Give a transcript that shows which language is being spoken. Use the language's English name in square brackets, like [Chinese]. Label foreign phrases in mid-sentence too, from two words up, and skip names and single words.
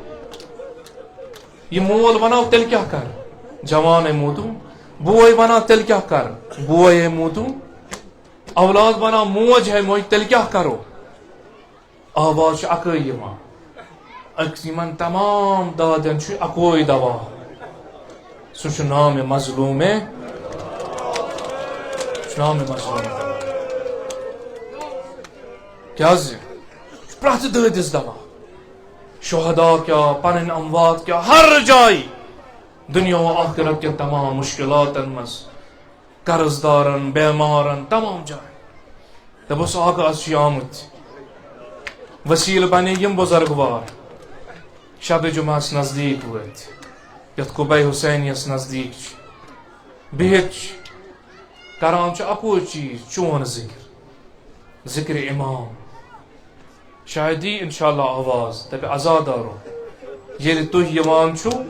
[Kashmiri] یہ مول وناو تیٚلہِ کیٛاہ کر جوانے مودُم بوے ونان تیٚلہِ کیٛاہ کر بوے مودُم اولاد ونان موج ہے موج تیٚلہِ کیٛاہ کرو آواز چھُ اکٲے یِوان یمن تمام دادین چھُ اکوے دوا سُہ چھُ نامِ مظلوٗمے کیازِ پرٛٮ۪تھ دٲدِس دوا شہدا کیا پنٕنۍ اموات کیا ہر جایہِ دنیا و آخرت کٮ۪ن تمام مشکلاتن منٛز قرض دارن بیمارن تمام جایہِ دوٚپُس آقا آز چھِ آمٕتۍ وسیٖلہٕ بنے یِم بُزرگوار شب جمعس نزدیک وٲتۍ یتھ قُبے حسینیس نزدیک چھِ بِہِتھ چھِ کران چھُ اکوے چیٖز چون ذکر امام شاید یی انشاءاللہ آواز دپہِ عزادارو ییٚلہِ تُہۍ یِوان چھُو